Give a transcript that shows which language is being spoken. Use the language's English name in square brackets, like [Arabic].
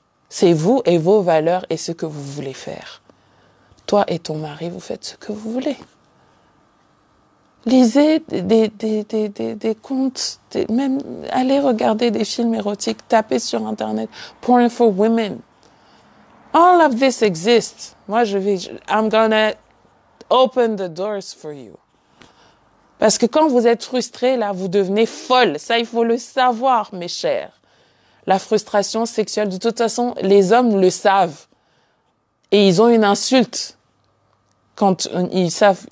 [French] C'est vous et vos valeurs et ce que vous voulez faire. Toi et ton mari, vous faites ce que vous voulez. Lisez des contes, même allez regarder des films érotiques, tapez sur Internet, Porn for Women. [English] All of this exists. Moi, I'm gonna open the doors for you. [French] Parce que quand vous êtes frustré, là, vous devenez folle. Ça, il faut le savoir, mes chers. La frustration sexuelle, de toute façon, les hommes le savent. Et ils ont une insulte quand ils savent.